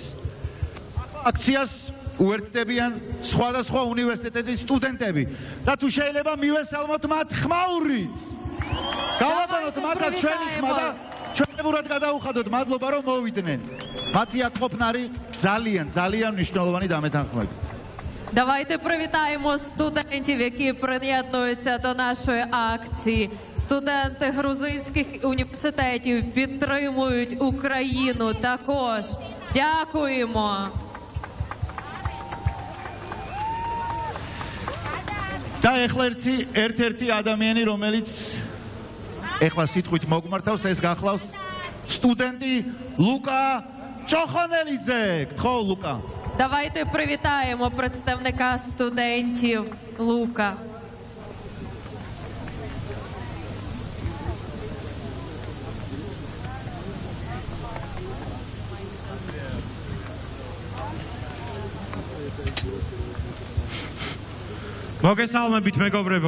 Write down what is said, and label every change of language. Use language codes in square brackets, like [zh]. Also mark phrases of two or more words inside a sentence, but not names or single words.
[ka] აქციას უერთდებიან სხვადასხვა უნივერსიტეტის სტუდენტები და თუ შეიძლება მივესალმოთ მათ ხმაურით. გავაბანოთ მათაც ჩვენი ხმა და ჩვენებურად გადაუხადოთ. мადლობა რომ მოვიდნენ. მათი აქ ყოფნა არის ძალიან მნიშვნელოვანი დამეთანხმებით. [uk] Давайте привітаємо студентів, які приєднуються до нашої акції. Студенти грузинських університетів підтримують Україну також. Дякуємо. [ka] და ეხლა ერთ-ერთი ადამიანი, რომელიც ეხლა სიტყვით მოგმართავს, ეს გახლავს სტუდენტი ლუკა ჩოხონელიძე. გთხოვ ლუკა. [uk] Давайте привітаємо представника студентів Лука. [ka] მოგესალმებით მეგობრებო.